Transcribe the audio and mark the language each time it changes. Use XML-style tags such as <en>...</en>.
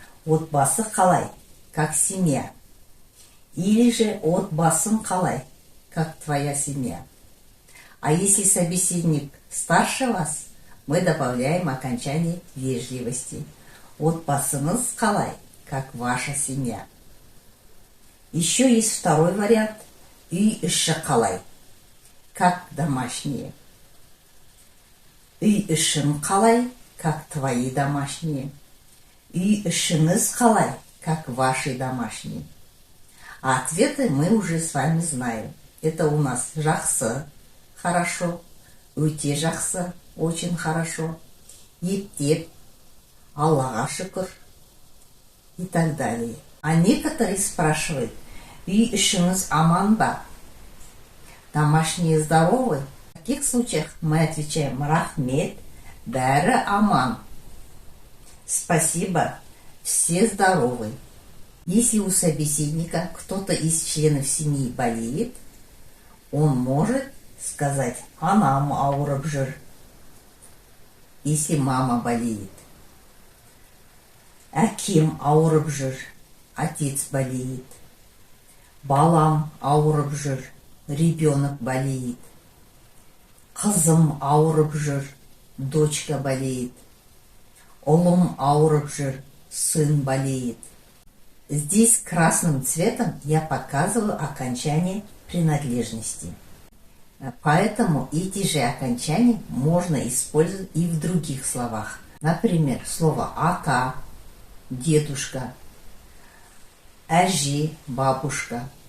<kk>Отбасы қалай,</kk> <ru>как семья. Или же</ru> <kk>отбасың қалай,</kk> <ru>как твоя семья. А если собеседник старше вас, мы добавляем окончание вежливости.</ru> <kk>Отбасыңыз қалай,</kk> <ru>как ваша семья. Еще есть второй вариант.</ru> <kk>Үй іші қалай,</kk> <ru>как домашние.</ru> <kk>Үй ішің қалай,</kk> <ru>как твои домашние.</ru> <kk>Үй ішіңіз қалай,</kk> <ru>как ваши домашние. А ответы мы уже с вами знаем. Это у нас</ru> <kk>жақсы,</kk> <ru>хорошо,</ru> <kk>өте жақсы,</kk> <ru>очень хорошо,</ru> <kk>ептеп, Аллаға шүкір</kk> <ru>и так далее. А некоторые спрашивают,</ru> <kk>үй ішіңіз аман ба?</kk> <ru>Домашние здоровы? В таких случаях мы отвечаем</ru> <kk>рахмет, бәрі аман.</kk> <ru>Спасибо, все здоровы. Если у собеседника кто-то из членов семьи болеет, он может сказать</ru> <kk>«анам ауырып жүр»,</kk> <ru>если мама болеет.</ru> <kk>Әкем ауырып жүр,</kk> <ru>отец болеет.</ru> <kk>Балам ауырып жүр,</kk> <ru>ребенок болеет.</ru> <kk>Қызым ауырып жүр,</kk> <ru>дочка болеет.</ru> <kk>Ұлым ауырып жүр,</kk> <ru>сын болеет. Здесь красным цветом я показываю окончание принадлежности. Поэтому эти же окончания можно использовать и в других словах. Например, слово ата, дедушка, әже, бабушка.</ru>